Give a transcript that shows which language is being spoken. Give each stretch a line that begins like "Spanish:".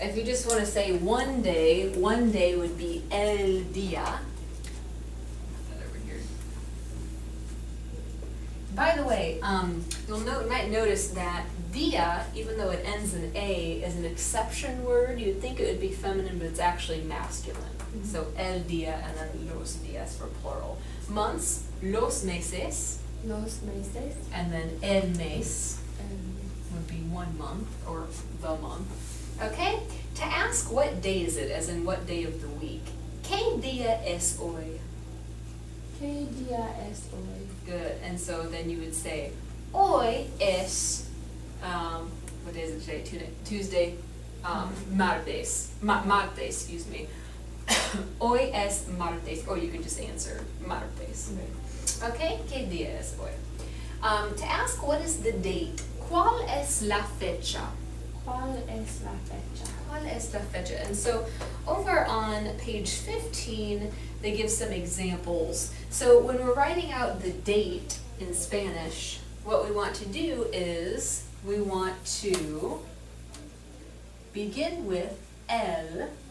English: If you just want to say one day would be el día. Over here. By the way, you might notice that dia, even though it ends in A, is an exception word. You'd think it would be feminine, but it's actually masculine. So el dia and then los días for plural.
Spanish: Months, los meses, Los meses.
English: and then el mes And would be 1 month or the month. Okay? To ask what day is it, as in what day of the week.
Spanish: ¿Qué día es hoy? ¿Qué día es hoy?
English: Good. And so then you would say,
Spanish: hoy es,
English: what day is it today? Tuesday, martes. Martes, excuse me.
Spanish: Hoy es martes,
English: or you could just answer martes.
Spanish: Okay? ¿Qué día es hoy?
English: To ask what is the date,
Spanish: ¿cuál es la fecha? ¿Cuál es la fecha? ¿Cuál es la fecha?
English: And so over on page 15, they give some examples. So when we're writing out the date in Spanish, what we want to do is we want to begin with el.